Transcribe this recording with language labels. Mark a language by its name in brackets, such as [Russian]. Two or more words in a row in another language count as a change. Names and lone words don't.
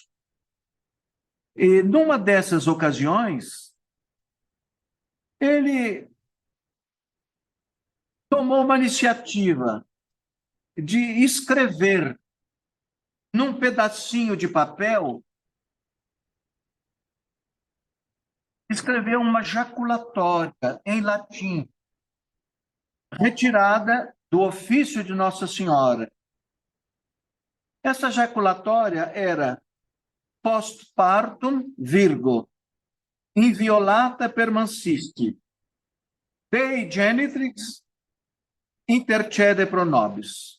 [Portuguese] E numa dessas ocasiões, ele tomou uma iniciativa de escrever num pedacinho de papel, escreveu uma jaculatória em latim, retirada do ofício de Nossa Senhora. Essa jaculatória era [Latin] postpartum, virgo, inviolata permansiste, Dei genitrix intercede pro nobis.